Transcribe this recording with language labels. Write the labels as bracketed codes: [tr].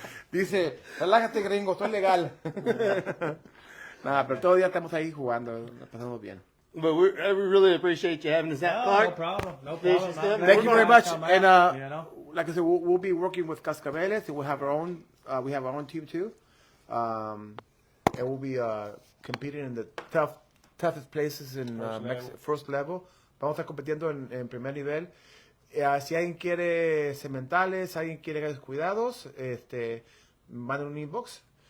[es] Dice, relájate, gringo, estoy legal. Nada, pero todo el día estamos ahí jugando, la pasamos bien. [en] But we really appreciate you having us out, Clark. No problem. No Fish problem. and stuff. Thank you very much. And you know? like I said, we'll be working with Cascabeles, and we'll have our own. We have our own team too, and we'll be competing in the toughest places in first level. [es] Vamos a estar compitiendo en primer nivel. Si alguien quiere sementales, alguien quiere cuidados, manden un inbox.